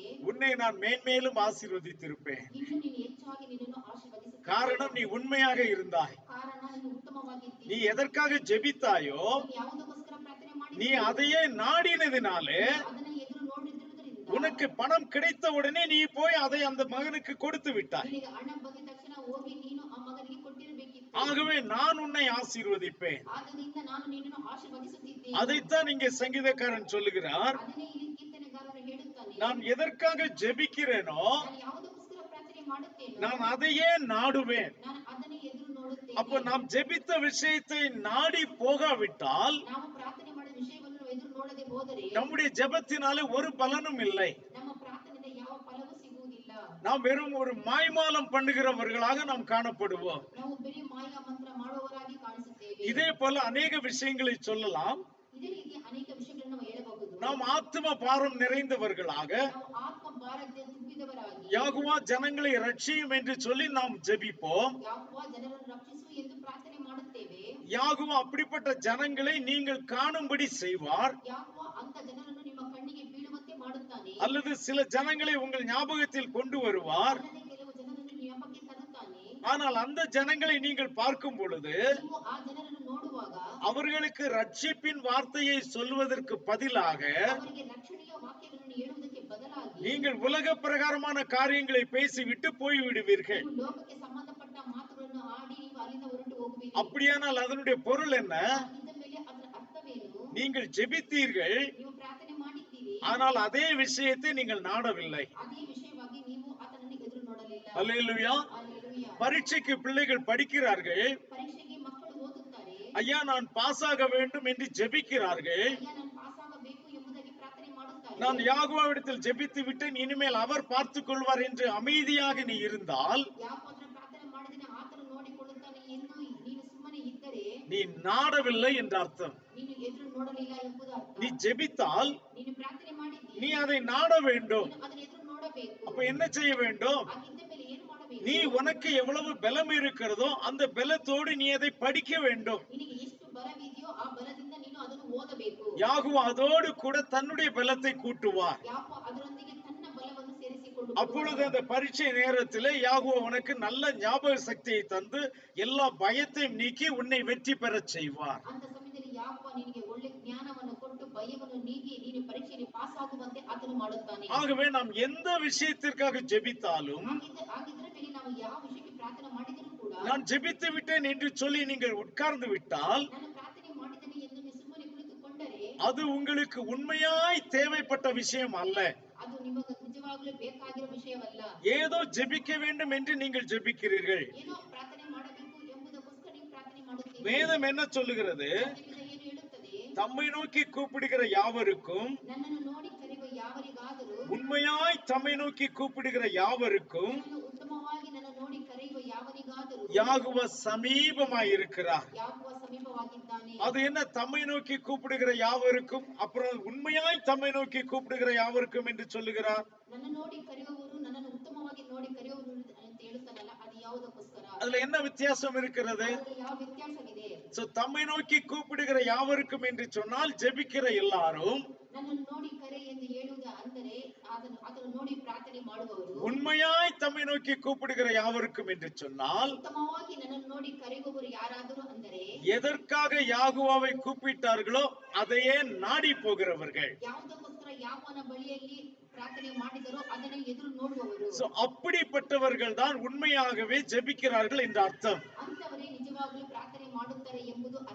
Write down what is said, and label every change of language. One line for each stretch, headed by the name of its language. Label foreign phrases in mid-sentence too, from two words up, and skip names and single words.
Tamil: உன்னை நான் மேன்மேலும் ஆசீர்வதித்திருப்பேன்.
Kannada: ಇನ್ನು ನೀನು ಹೆಚ್ಚಾಗಿ ನಿನ್ನನ್ನು ಆಶೀರ್ವದಿಸುತ್ತೇನೆ.
Tamil: காரணம், நீ உண்மையாக இருந்தாய்.
Kannada: ಕಾರಣ ನೀನು ಉತ್ತಮವಾಗಿದ್ದೀ.
Tamil: நீ எதற்காக ஜெபித்தாயோ
Kannada: ನೀನು ಯಾವುದಕ್ಕೋಸ್ಕರ ಪ್ರಾರ್ಥನೆ
Tamil: நீ
Kannada: ಮಾಡಿದ್ದೀಯೋ
Tamil: அதையே நாடினதினாலே
Kannada: ಅದನ್ನ ಎದುರು ನೋಡಿರುವುದರಿಂದ
Tamil: உனக்கு பணம் கிடைத்த உடனே நீ போய் அதை அந்த மகனுக்கு கொடுத்து விட்டாய்.
Kannada: ನಿನಗೆ ಹಣ ಬಂದ ತಕ್ಷಣ ಹೋಗಿ ನೀನು ಆ ಮಗನಿಗೆ ಕೊಟ್ಟಿರಬೇಕಿತ್ತು.
Tamil: ஆகவே நான் உன்னை ஆசீர்வதிப்பேன்.
Kannada: ಆದ್ದರಿಂದ ನಾನು ನಿನ್ನನ್ನು ಆಶೀರ್ವದಿಸುತ್ತಿದ್ದೇನೆ.
Tamil: அதைத்தான் இங்கே சங்கீதக்காரன் சொல்லுகிறார்.
Kannada: ಅದನ್ನೇ ಇಲ್ಲಿ ಕೀರ್ತನೆಗಾರನು ಹೇಳುತ್ತಾನೆ.
Tamil: நான் எதற்காக ஜெபிக்கிறேனோ
Kannada: ನಾನು ಯಾವುದಕ್ಕೋಸ್ಕರ ಪ್ರಾರ್ಥನೆ ಮಾಡುತ್ತೇನೋ
Tamil: நான் அதையே நாடுவேன்.
Kannada: ನಾನು ಅದನ್ನೇ ಎದುರು ನೋಡುತ್ತೇನೆ.
Tamil: அப்ப நாம் ஜெபித்த விஷயத்தை நாடி போகாவிட்டால்
Kannada: ನಾವು ಪ್ರಾರ್ಥನೆ ಮಾಡಿದ ವಿಷಯವನ್ನು ಎದುರು ನೋಡದೆ ಹೋದರೆ
Tamil: நம்முடைய ஜெபத்தினாலே ஒரு பலனும் இல்லை.
Kannada: ನಮ್ಮ ಪ್ರಾರ್ಥನೆಯಿಂದ ಯಾವ ಫಲವೂ ಸಿಗುವುದಿಲ್ಲ.
Tamil: நாம் வெறும் ஒரு மாய்மாலம் பண்ணுகிறவர்களாக நாம் காணப்படுவோம்.
Kannada: ನಾವು ಬರೀ ಮಾಯ ಮಂತ್ರ ಮಾಡುವವರಾಗಿ ಕಾಣಿಸುತ್ತೇವೆ.
Tamil: இதே போல அநேக விஷயங்களை சொல்லலாம்.
Kannada: ಇದೇ ರೀತಿ ಅನೇಕ ವಿಷಯಗಳನ್ನು ನಾವು ಹೇಳಬಹುದು.
Tamil: நாம் ஆத்ம பாரம் நிறைந்தவர்களாக
Kannada: ನಾವು ಆತ್ಮ ಭಾರತೆ ತುಂಬಿದವರಾಗಿ
Tamil: யாகுவா ஜனங்களை ரட்சியும் என்று சொல்லி நாம் ஜெபிப்போம்.
Kannada: ಯಾಕೋ ಜನರನ್ನು ರಕ್ಷಿಸು ಎಂದು ಪ್ರಾರ್ಥನೆ ಮಾಡುತ್ತೇವೆ.
Tamil: யாகுவா அப்படிப்பட்ட ஜனங்களை நீங்கள் காணும்படி செய்வார்.
Kannada: ಯಾಕೋ ಅಂತ ಜನರನ್ನು ನಿಮ್ಮ ಕಣ್ಣಿಗೆ ಬೀಳುವಂತೆ ಮಾಡುತ್ತಾನೆ.
Tamil: அல்லது சில ஜனங்களை உங்கள் ஞாபகத்தில் கொண்டு வருவார்.
Kannada: ಅಲ್ಲದೆ ಕೆಲವು ಜನರನ್ನು ಜ್ಞಾಪಕಕ್ಕೆ ತರುತ್ತಾನೆ.
Tamil: ஆனால் அந்த ஜனங்களை நீங்கள் பார்க்கும் பொழுது
Kannada: ನೀವು ಆ ಜನರನ್ನು ನೋಡುವಾಗ
Tamil: அவர்களுக்கு ரட்சிப்பின் வார்த்தையை சொல்வதற்கு பதிலாக
Kannada: ಅವರಿಗೆ ರಕ್ಷಣೆಯ ವಾಕ್ಯಗಳನ್ನು ಹೇಳುವುದಕ್ಕೆ ಬದಲಾಗಿ
Tamil: நீங்கள் உலக பிரகாரமான காரியங்களை பேசிவிட்டு போய்விடுவீர்கள்.
Kannada: ನೀವು ಲೋಕಕ್ಕೆ ಸಂಬಂಧಪಟ್ಟ ಮಾತುಗಳನ್ನು ಆಡಿ ನೀವು ಅಲ್ಲಿಂದ ಹೊರಟು ಹೋಗುವಿರಿ.
Tamil: அப்படியானால் அதனுடைய பொருள் என்ன?
Kannada: ಇದ್ದ ಮೇಲೆ ಅದರ ಅರ್ಥವೇನು?
Tamil: நீங்கள் ஜெபித்தீர்கள்,
Kannada: ನೀವು ಪ್ರಾರ್ಥನೆ ಮಾಡಿದ್ದೀರಿ,
Tamil: ஆனால் அதே விஷயத்தை நீங்கள் நாடவில்லை.
Kannada: ಅದೇ ವಿಷಯವಾಗಿ ನೀವು ಆತನನ್ನು ಎದುರು ನೋಡಲಿಲ್ಲ.
Tamil: அல்லேலூயா.
Kannada: ಹಲ್ಲೆಲೂಯಾ.
Tamil: பரீட்சைக்கு பிள்ளைகள் படிக்கிறார்கள்.
Kannada: ಪರೀಕ್ಷೆಗೆ ಮಕ್ಕಳು ಓದುತ್ತಾರೆ.
Tamil: ஐயா, நான் பாஸ் ஆக வேண்டும் என்று ஜெபிக்கிறார்கள்.
Kannada: ಅಯ್ಯ, ನಾನು ಪಾಸ್ ಆಗಬೇಕು ಎಂಬುದಾಗಿ ಪ್ರಾರ್ಥನೆ ಮಾಡುತ್ತಾರೆ.
Tamil: நான் யாகுவாவிடத்தில் ஜெபித்து விட்டேன், இனிமேல் அவர் பார்த்துக் கொள்வார் என்று அமைதியாக நீ இருந்தால்
Kannada: ಯಾಕೋತ್ರ ಪ್ರಾರ್ಥನೆ ಮಾಡಿದರೆ ಆತನು ನೋಡಿಕೊಳ್ಳುತ್ತಾನೆ ಎಂದು ನೀನು ಸುಮ್ಮನೆ ಇದ್ದರೆ
Tamil: நீ நாடவில்லை என்ற அர்த்தம்.
Kannada: ನೀನು ಎದುರು ನೋಡಲಿಲ್ಲ ಎಂಬುದು ಅರ್ಥ.
Tamil: நீ ஜெபித்தால்
Kannada: ನೀನು ಪ್ರಾರ್ಥನೆ ಮಾಡಿದ್ದೀ,
Tamil: நீ அதை நாட வேண்டும்.
Kannada: ನೀನು ಅದನ್ನು ಎದುರು ನೋಡಬೇಕು.
Tamil: அப்ப என்ன செய்ய வேண்டும்?
Kannada: ಹಾಗಿದ್ದ ಮೇಲೆ ಏನು ಮಾಡಬೇಕು?
Tamil: நீ உனக்கு எவ்வளவு பலம் இருக்கிறதோ அந்த பலத்தோடு நீ அதை படிக்க வேண்டும்.
Kannada: ನಿನಗೆ ಎಷ್ಟು ಬಲವಿದೆಯೋ ಆ ಬಲದಿಂದ ನೀನು ಅದನ್ನು ಓದಬೇಕು.
Tamil: யாகுவா அதோடு கூட தன்னுடைய பலத்தை கூட்டுவார்.
Kannada: ಯಾಕೋ ಅದರೊಂದಿಗೆ ತನ್ನ ಬಲವನ್ನು ಸೇರಿಸಿಕೊಂಡು
Tamil: அப்பொழுது அந்த பரீட்சை நேரத்திலே யாகுவா உனக்கு நல்ல ஞாபக சக்தியை தந்து எல்லா பயத்தையும் நீக்கி உன்னை வெற்றி பெறச் செய்வார்.
Kannada: ಅಂತ ಸಮಯದಲ್ಲಿ ಯಾಕೋ ನಿನಗೆ ಒಳ್ಳೆ ಜ್ಞಾನವನ್ನು ಕೊಟ್ಟು ಭಯವನ್ನು ನೀಗಿ ನೀನು ಪರೀಕ್ಷೆಯಲ್ಲಿ ಪಾಸ್ ಆಗುವಂತೆ ಆತನು ಮಾಡುತ್ತಾನೆ.
Tamil: ஆகவே நாம் எந்த விஷயத்திற்காக ஜெபித்தாலும்
Kannada: ಆಗಿದ್ರೆ ಮೇಲೆ ನಾವು ಯಾವ ವಿಷಯಕ್ಕೆ ಪ್ರಾರ್ಥನೆ ಮಾಡಿದರೂ ಕೂಡ
Tamil: நான் ஜெபித்து விட்டேன் என்று சொல்லி நீங்கள் உட்கார்ந்து விட்டால்
Kannada: ನಾನು ಪ್ರಾರ್ಥನೆ ಮಾಡಿದ್ದೇನೆ ಎಂದು ನೀವು ಸುಮ್ಮನೆ ಕುಳಿತುಕೊಂಡರೆ
Tamil: அது உங்களுக்கு உண்மையாய் தேவைப்பட்ட விஷயம் அல்ல.
Kannada: ಅದು ನಿಮಗೆ ನಿಜವಾಗಲೂ ಬೇಕಾಗಿರೋ ವಿಷಯವಲ್ಲ.
Tamil: ஏதோ ஜெபிக்க வேண்டும் என்று நீங்கள் ஜெபிக்கிறீர்கள்.
Kannada: ಏನೋ ಪ್ರಾರ್ಥನೆ ಮಾಡಬೇಕು ಎಂಬುದಕ್ಕೋಸ್ಕರ ನೀವು ಪ್ರಾರ್ಥನೆ ಮಾಡುತ್ತೀರಿ.
Tamil: வேதம் என்ன சொல்லுகிறது?
Kannada: ಸತ್ಯವೇದ ಏನು ಹೇಳುತ್ತದೆ?
Tamil: தம்மை நோக்கி கூப்பிடுகிற யாவருக்கும்,
Kannada: ನನ್ನನ್ನು ನೋಡಿ ಕರೆಯುವ ಯಾವರಿಗಾದರೂ,
Tamil: உண்மையாய் தம்மை நோக்கி கூப்பிடுகிற யாவருக்கும்
Kannada: ನನ್ನನ್ನು ಉತ್ತಮವಾಗಿ ನನ್ನ ನೋಡಿ ಕರೆಯುವ ಯಾವರಿಗಾದರೂ
Tamil: யாகுவா சமீபமாய் இருக்கிறார்.
Kannada: ಯಾಕೋ ಸಮೀಪವಾಗಿದ್ದಾನೆ.
Tamil: அது என்ன? தம்மை நோக்கி கூப்பிடுகிற யாவருக்கும், அப்புறம் உண்மையாய் தம்மை நோக்கி கூப்பிடுகிற யாவருக்கும் என்று சொல்லுகிறார்.
Kannada: ನನ್ನ ನೋಡಿ ಕರೆಯುವವರು, ನನ್ನನ್ನು ಉತ್ತಮವಾಗಿ ನೋಡಿ ಕರೆಯುವವರು ಅಂತ ಹೇಳುತ್ತಾನಲ್ಲ, ಅದು ಯಾವುದಕ್ಕೋಸ್ಕರ?
Tamil: அதுல என்ன வித்தியாசம் இருக்கிறது?
Kannada: ಅದರಲ್ಲಿ ಯಾವ ವ್ಯತ್ಯಾಸವಿದೆ?
Tamil: சோ தம்மை நோக்கி கூப்பிடுகிற யாவருக்கும் என்று சொன்னால் ஜெபிக்கிற எல்லாரும்,
Kannada: ನನ್ನನ್ನು ನೋಡಿ ಕರೆ ಎಂದು ಹೇಳುವುದು ಅಂದರೆ ಅದನ್ನು ನೋಡಿ ಪ್ರಾರ್ಥನೆ ಮಾಡುವವರು,
Tamil: உண்மையாய் தம்மை நோக்கி கூப்பிடுகிற யாவருக்கும் என்று சொன்னால்
Kannada: ಉತ್ತಮವಾಗಿ ನನ್ನನ್ನು ನೋಡಿ ಕರೆಯುವವರು ಯಾರಾದರೂ ಅಂದರೆ
Tamil: எதற்காக யாகுவாவை கூப்பிட்டார்களோ அதையே நாடி போகிறவர்கள்.
Kannada: ಯಾವುದಕ್ಕೋಸ್ಕರ ಯಾವನ ಬಳಿಯಲ್ಲಿ ಪ್ರಾರ್ಥನೆ ಮಾಡಿದರೋ ಅದನ್ನೇ ಎದುರು ನೋಡುವವರು.
Tamil: சோ அப்படிப்பட்டவர்கள் தான் உண்மையாகவே ஜெபிக்கிறார்கள் என்று அர்த்தம்.
Kannada: ಅಂತವರೇ ನಿಜವಾಗಲೂ ಪ್ರಾರ್ಥನೆ ಮಾಡುತ್ತಾರೆ ಎಂಬುದು ಅರ್ಥ.